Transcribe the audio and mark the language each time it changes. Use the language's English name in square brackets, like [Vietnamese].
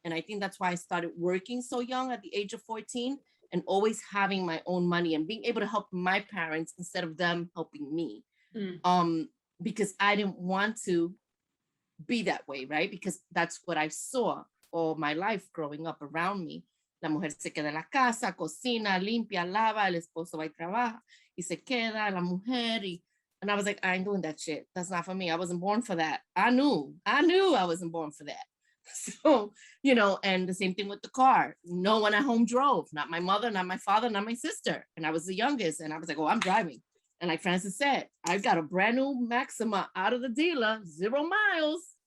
[English] And I think that's why I started working so young at the age of 14 and always having my own money and being able to help my parents instead of them helping me. Because I didn't want to be that way, right? Because that's what I saw all my life growing up around me. [Spanish] La mujer se queda en la casa, cocina, limpia, lava, el esposo va y trabaja y se queda la mujer. [English] And I was like, I ain't doing that shit. That's not for me. I wasn't born for that. I knew I wasn't born for that. So, and the same thing with the car. No one at home drove, not my mother, not my father, not my sister. And I was the youngest. And I was like, oh, I'm driving. And like Francis said, I got a brand new Maxima out of the dealer, 0 miles.